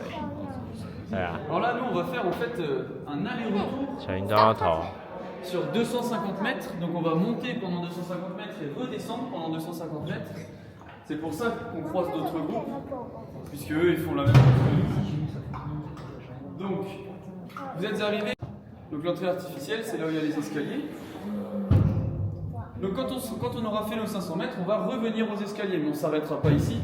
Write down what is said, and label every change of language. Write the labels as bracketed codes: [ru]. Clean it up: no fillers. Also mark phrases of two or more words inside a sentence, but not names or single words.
[zh] 对啊， [fr] Alors là, nous, on va faire en fait un aller-retour [zh] 小心撞到头。 [fr] sur 250 mètres. Donc on va monter pendant 250 mètres et redescendre pendant 250 mètres. C'est pour ça qu'on croise d'autres groupes, puisque eux, ils font la même chose. Donc, vous êtes arrivés. Donc l'entrée artificielle, c'est là où il y a les escaliers. Donc quand on aura fait nos 500 mètres, on va revenir aux escaliers, mais on ne s'arrêtera pas ici.